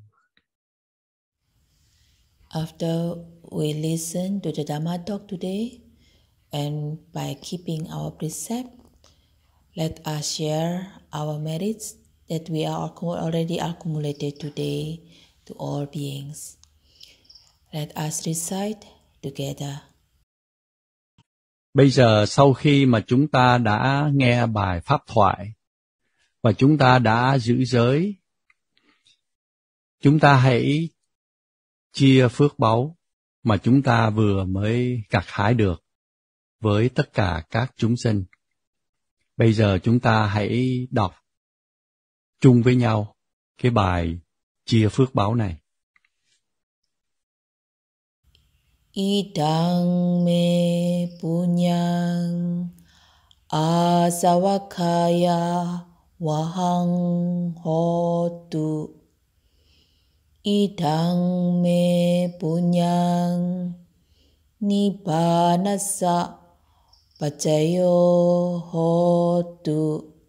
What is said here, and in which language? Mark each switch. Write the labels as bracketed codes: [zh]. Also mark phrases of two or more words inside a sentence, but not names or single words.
[en] After we listen to the Dhamma talk today, and by keeping our precept, let us share our merits that we are already accumulated today to all beings. Let us recite together. [vi] Bây giờ sau khi mà chúng ta đã nghe bài pháp thoại và chúng ta đã giữ giới, chúng ta hãy chia phước báu mà chúng ta vừa mới gặt hái được với tất cả các chúng sinh. Bây giờ chúng ta hãy đọc chung với nhau cái bài chia phước báu này. [pi] Idang me punyang asavakaya vahang hotu. Idang me punyang nibbanasa pacayo hotu.